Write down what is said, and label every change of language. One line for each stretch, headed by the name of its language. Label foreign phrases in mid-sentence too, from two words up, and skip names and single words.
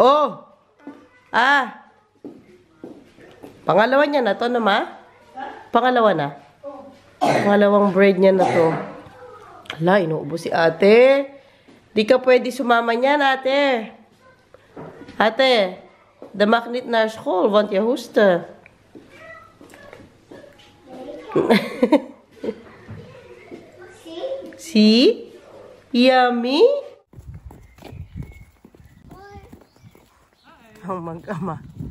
Filipino: Oh! Pangalawa niya na to, ma? Pangalawa na? Pangalawang bread niya na to. Ala, inuubo si ate. Di ka pwede sumama niyan, ate. Ate,
Dutch: de mag niet naar school, want je hoest.
English: See? Yummy?
Filipino: Ang mag-ama.